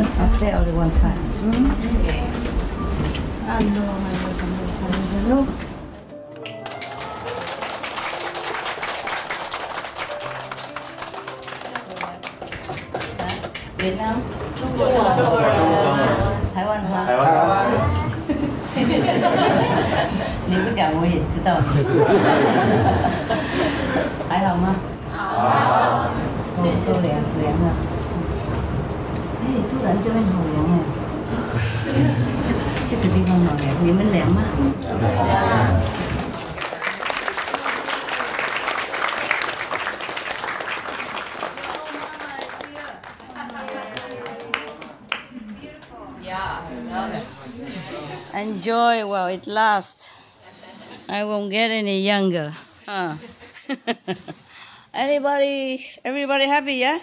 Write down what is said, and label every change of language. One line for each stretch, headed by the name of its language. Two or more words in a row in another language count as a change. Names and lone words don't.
English: Up there only one time. Hello.
Vietnamese: Việt Nam. Thái Văn hả? Thái Văn.
Chinese: 你不讲我也知道。还好吗？好。都凉了。哎，突然这边好凉哎。这个地方好凉，你们凉吗？
English: 凉。Enjoy while it lasts. I won't get any younger. Huh? Everybody happy, yeah?